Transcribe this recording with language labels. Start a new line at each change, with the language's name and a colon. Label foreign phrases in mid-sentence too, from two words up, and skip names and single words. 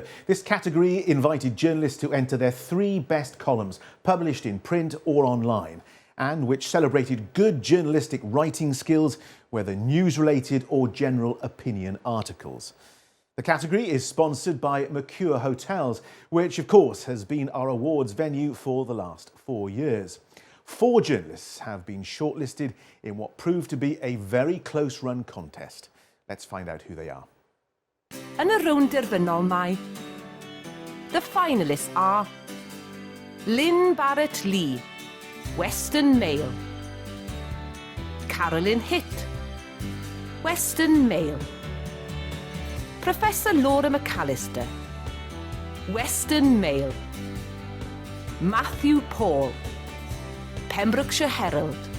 English: This category invited journalists to enter their 3 best columns published in print or online, and which celebrated good journalistic writing skills, whether news-related or general opinion articles. The category is sponsored by Mercure Hotels, which of course has been our awards venue for the last 4 years. 4 journalists have been shortlisted in what proved to be a very close-run contest. Let's find out who they are.
Welsh: Yn y rownd derfynol mae,
English: the finalists are Lynn Barrett Lee, Western Mail; Carolyn Hitt, Western Mail; Professor Laura McAllister, Western Mail; Matthew Paul, Pembrokeshire Herald.